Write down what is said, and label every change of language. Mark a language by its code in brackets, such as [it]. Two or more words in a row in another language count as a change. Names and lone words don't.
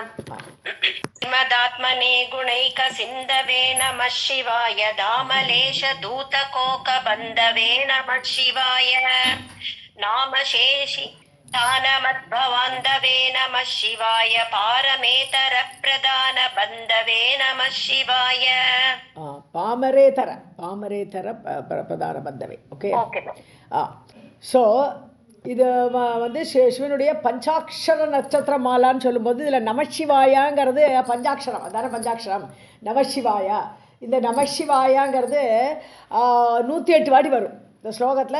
[sa] श्रीमदात्मने गुणैक सिन्धवे नमः शिवाय दामलेश दूतकोकबन्धवे नमः शिवाय नाम शेषि दानमद्भवान्धवे नमः शिवाय पारमेतर प्रदान बन्धवे नमः शिवाय पामरेतर प्रधान बन्धवे. ஓகே. [ta] ஸோ இது வந்து சிவனுடைய பஞ்சாட்சர நட்சத்திர மாலான்னு சொல்லும்போது இதில் நமசிவாயாங்கிறது பஞ்சாட்சரம், அதான பஞ்சாட்சரம் நமசிவாயா. இந்த நமசிவாயாங்கிறது 108 வாட்டி வரும் இந்த ஸ்லோகத்தில்.